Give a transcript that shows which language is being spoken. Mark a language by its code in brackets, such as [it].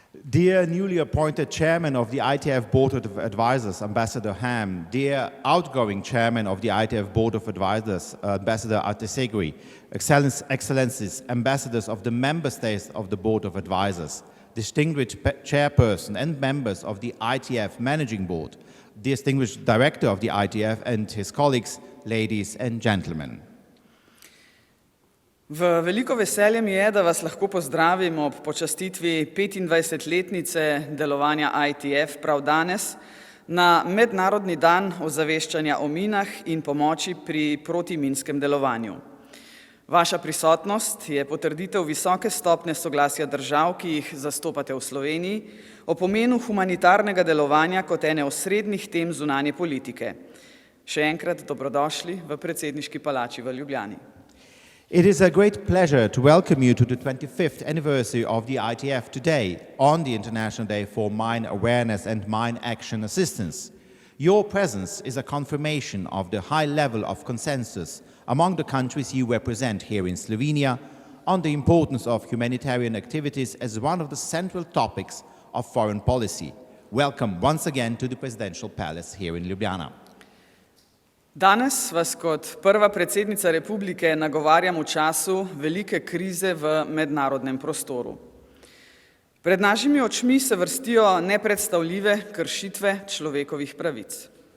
[en] Dear newly appointed chairman of the ITF Board of Advisors, Ambassador Ham, dear outgoing chairman of the ITF Board of Advisors, Ambassador Artisegui, excellencies, ambassadors of the member states of the Board of Advisors, distinguished chairperson and members of the ITF Managing Board, distinguished director of the ITF and his colleagues, ladies and gentlemen. [sl] V veliko veselje mi je, da vas lahko pozdravim ob počastitvi 25-letnice delovanja ITF prav danes na Mednarodni dan ozaveščanja o minah in pomoči pri protiminskem delovanju. Vaša prisotnost je potrditev visoke stopnje soglasja držav, ki jih zastopate v Sloveniji, o pomenu humanitarnega delovanja kot ene osrednjih tem zunanje politike. Še enkrat dobrodošli v Predsedniški palači v Ljubljani. [en] It is a great pleasure to welcome you to the 25th anniversary of the ITF today on the International Day for Mine Awareness and Mine Action Assistance. Your presence is a confirmation of the high level of consensus among the countries you represent here in Slovenia, on the importance of humanitarian activities as one of the central topics of foreign policy. Welcome once again to the Presidential Palace here in Ljubljana. [sl] Danes vas kot prva predsednica republike nagovarjam v času velike krize v mednarodnem prostoru. Pred našimi očmi se vrstijo nepredstavljive kršitve človekovih pravic.